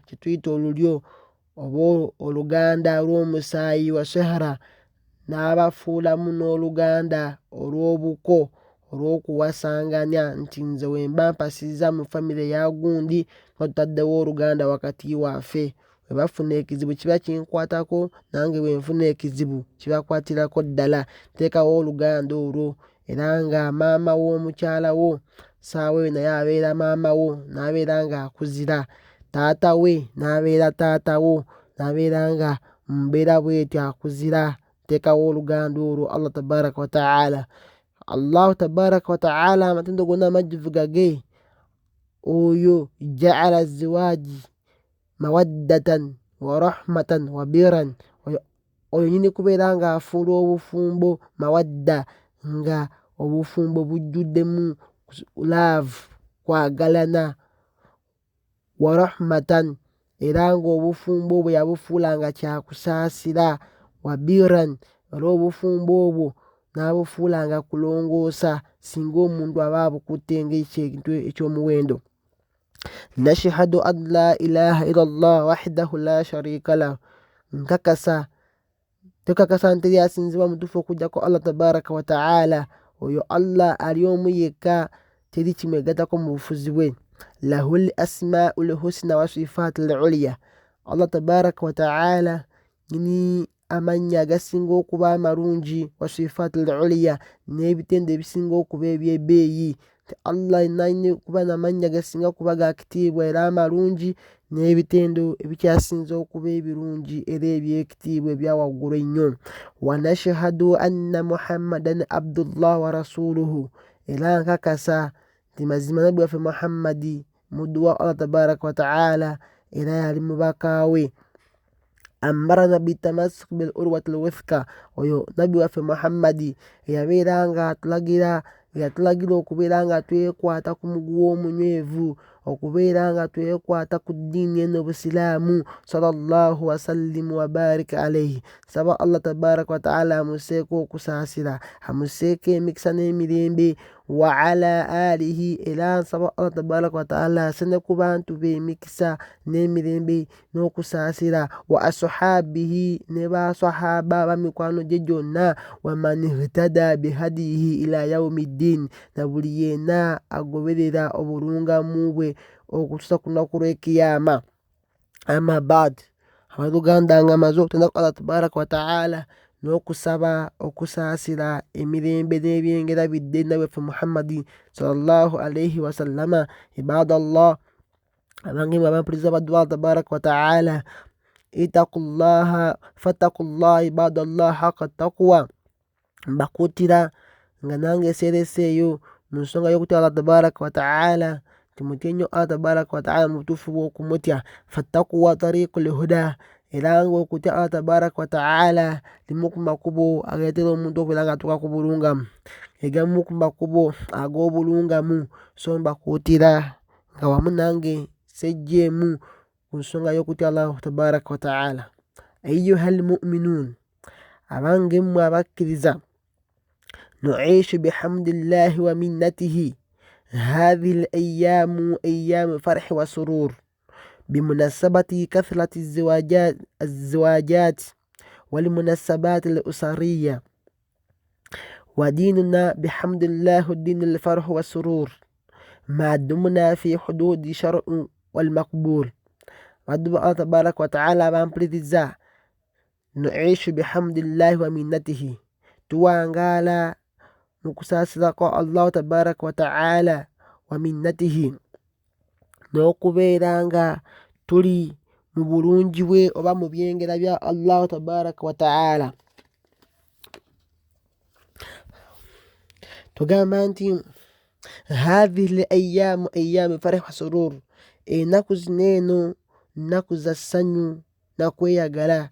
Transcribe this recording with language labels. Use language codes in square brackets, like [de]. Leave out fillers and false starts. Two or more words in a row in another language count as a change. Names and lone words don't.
[lg] kye tuyita olulyo oba oluganda lw'omusaayi [ar] وصهرا, [lg] n'abafuulamu n'oluganda olw'obuko olw'okuwasanganya nti nze wemba mpasizza mu famire ya gundi tuba tutaddewo oluganda wakati waffe, bwe bafuna ekizibu kiba kinkwatako nange bwe nfuna ekizibu kibakwatirako ddala, teekawo oluganda olwo. Era nga maama w'omukyala wo saawa eyo naye abeera maama wo n'abeera ng'akuzira, taata we n'abeera taata wo n'abeera nga mbeera bwetyo akuzira, teekawo oluganda olwo. [ar] الله تبارك وتعالى الله تبارك وتعالى [lg] amatendo gonna amajjuvu gage, oyo [ar] جعل الزواج مودة ورحمة وبرا, [lg] oyo nyini kubeera ng'afuula obufumbo mawadda, nga obufumbo bujjuddemu laavu, kwagalana, [ar] ورحمة, [lg] era ng'obufumbo obwo yabufuula nga kyakusaasira, [ar] وبرا, [lg] era obufumbo obwo n'abufuula nga kulongoosa singa omuntu aba abukutte ng'ekintu eky'omuwendo. [ar] نشهد أن لا إله إلا الله وحده لا شريك له, [lg] tukakasa nti teri asinzibwa mutuufu okuggyako [ar] الله تبارك وتعالى, [lg] oyo Allah ali omu yekka, teri kimwegattako mu bufuzi bwe. [ar] له الأسماء الحسنى والصفات العليا, الله تبارك وتعالى [lg] nyini amannya agasinga okuba amalungi, [ar] والصفات العليا, [lg] n'ebitendo ebisinga okuba ebyebbeeyi. Allah alina okuba n'amannya gasinga kuba ga kitiibwa era amalungi, n'ebitendo ebikyasinza okuba ebirungi era ebyekitiibwa ebya waggulu ennyo. [ar] ونشهد أن محمدا عبد الله ورسوله, [lg] era nkakasa nti mazima nabbi waffe Muhammadi muddu wa [ar] الله تبارك وتعالى [lg] era yali mubaka we. [ar] أمرنا بالتمسك بالعروة الوثقى, [lg] oyo nabbi waffe Muhammadi eyabeera ng'atulagira okubeera nga twekwata ku muguwa omunywevu, okubeera nga twekwata ku ddiini eno Obusiraamu. [ar] صلى الله وسلم وبارك عليه, [lg] saba [ar] الله تبارك وتعالى [lg] amuseeko okusaasira, amuseeko emikisa n'emirembe, [ar] وعلى آله [lg] era nsaba [ar] الله تبارك وتعالى [lg] asene ku bantu b'emikisa n'emirembe n'okusaasira [ar] وأصحابه [lg] ne basahaba bamikwano gye gyonna [ar] ومن اهتدى بهديه إلى يوم الدين [lg] na buli yenna agoberera obulungamu bwe okutuusa ku lunaku lw'ekiyama. [ar] أما بعد, [lg] abaluganda nga amaze okutenda ku [ar] الله تبارك وتعالى [lg] n'okusaba okusaasira emirembe n'ebyengera bidde nabi waffe Muhammadi [ar] صلى الله عليه وسلم. [lg] Ibadallah, abange mwe abampuliriza baddu [ar] الله تبارك وتعالى, فاتقوا الله عباد الله حق تقواه. [lg] Mbakuutira nga nange eseereseeyo mu nsonga y'okutya [ar] الله تبارك وتعالى, [lg] timutye nnyo [ar] الله تبارك وتعالى [lg] mu butuufu bw'okumutya. [ar] فالتقوى طريق الهدى, [lg] era nga okutya [ar] الله تبارك وتعالى [lg] limu ku makubo agaleetera omuntu okubeera nga atuuka ku bulungamu, egamu ku makubo ag'obulungamu. So mbakuutira nga wamu nange sejjeemu ku nsonga y'okutya [ar] الله تبارك وتعالى. أيها المؤمنون, [lg] abange mmwe abakkiriza, [ar] نعيش بحمد الله ومنته هذه الأيام أيام فرح وسرور بمناسبة كثرة الزواجات والمناسبات الأسرية، وديننا بحمد الله الدين الفرح والسرور ما دمنا في حدود الشرع والمقبول. ودب الله تبارك وتعالى بامبريزا نعيش بحمد الله ومنته توانغالا [lg] mukusasira kwa [ar] الله تبارك وتعالى ومنته, [lg] n'okubeera nga tuli mu bulungi bwe oba mu byengera bya [ar] الله تبارك وتعالى. [lg] Tugamba nti [ar] هذه أيام أيام فرح وسرور, [lg] ennaku zino eno nnaku za ssanyu na kweyagala.